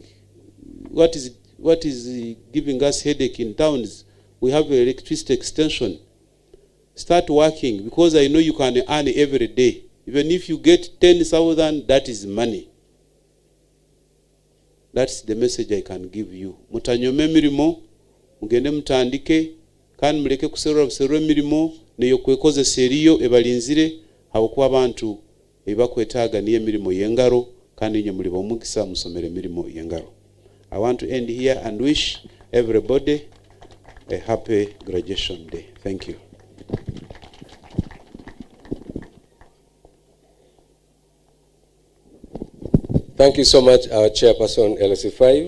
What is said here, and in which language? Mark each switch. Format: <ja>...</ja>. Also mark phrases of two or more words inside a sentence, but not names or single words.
<en>What is giving us headache in towns? We have electricity extension. Start working, because I know you can earn every day. Even if you get 10,000, that is money. That's the message I can give you.</en> <nyo>Mutanyome mirimo, mugende mutandike, kandi muleke kuserura buserura emirimo neyo kwekozesa eriyo ebalinzire habokuba abantu ebakwetaaga niyo emirimo y'engaro kandi inyo muli bomugisa musomera emirimo y'engaro.</nyo> <en>I want to end here and wish everybody a happy graduation day. Thank you. Thank you so much, our chairperson, LC5.</en>